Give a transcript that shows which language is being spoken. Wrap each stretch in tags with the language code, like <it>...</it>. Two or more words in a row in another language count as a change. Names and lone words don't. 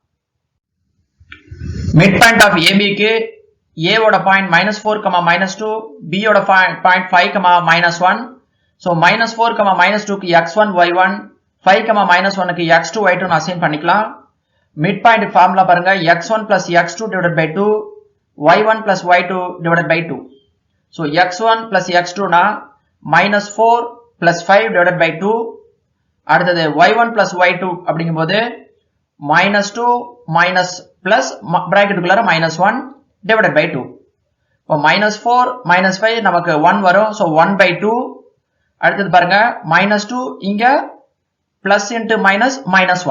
<en>mid point of</en> <ta>ஏபிக்கு A ஓட பாயிண்ட் -4, -2, B ஓட பாயிண்ட் 5, -1. சோ -4, -2க்கு x1 y1, 5, -1க்கு x2 y2 னு அசைன் பண்ணிக்கலாம்.</ta> <en>mid point formula</en> <ta>பாருங்க,</ta> <en>x1 plus x2 divided by 2, y1 plus y2 divided by 2.</en> <ta>சோ</ta> <en>x1 plus x2</en> <ta>னா</ta> <en>-4 plus 5 divided by 2.</en> <ta>அடுத்தது</ta> <en>y1 plus y2</en> <ta>அப்படிங்கும்போது -2</ta> <en>minus plus</en> <ta>பிராக்கெட்டுக்குள்ளார</ta> <en>-1 divided by 2.</en> <ta>இப்போ -4 -5 நமக்கு 1 வரும். சோ 1 by 2. அடுத்தது பாருங்க -2 இங்க</ta> <en>plus into minus -1.</en>